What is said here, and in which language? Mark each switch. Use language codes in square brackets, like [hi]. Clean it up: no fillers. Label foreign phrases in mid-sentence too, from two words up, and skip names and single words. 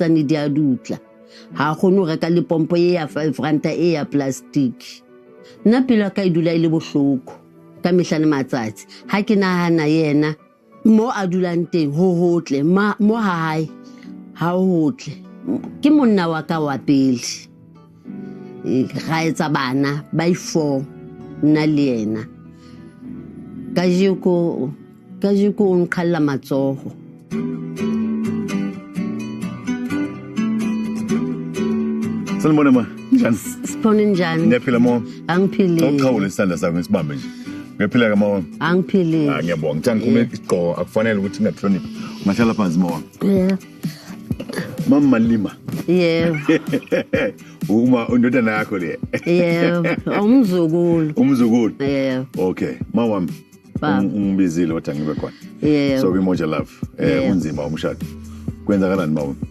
[st] tsane di a dutla ha khone reka le pompo e ya 5 ranta e ya plastic nna pela ka idula ile bohloko ka mehlane matsatsi ha ke nahana yena mo a dulang teng ho hotle mo hae ha hotle ke monna wa ka wa pele ga etsa bana ba 4 nna le yena kajiko o nkhalla matsoho [zu] Sanibona ma njani sipone njani ngiyaphila mo angiphile awukhawule isandla sakho ngisibambe nje ngiyaphila kama angiphile ngiyabonga ngithanda kuma isigqoko akufanele ukuthi ngingahloniphi ungahlala phansi mo Mama Lima uma undodana yakho le umzukulu okay mawami ungibizile wathi ngibe khona so Moja Love Unzima umshado kwenzakalani mawami